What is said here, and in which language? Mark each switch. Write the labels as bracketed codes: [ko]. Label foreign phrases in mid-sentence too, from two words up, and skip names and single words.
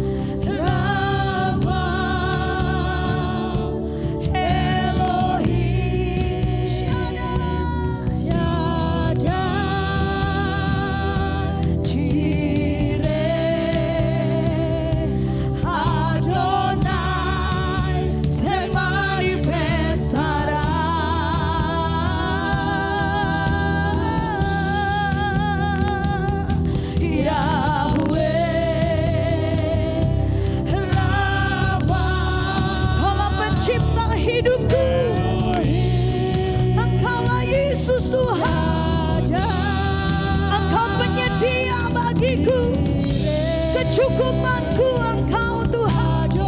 [es] Rafa Elohim Shaddai Jireh Adonai se manifestará. [id] Yahweh Rafa, Kaulah pencipta hidupku, Engkaulah Yesus Tuhan. Engkau penyedia bagiku, kecukupanku Engkau Tuhan.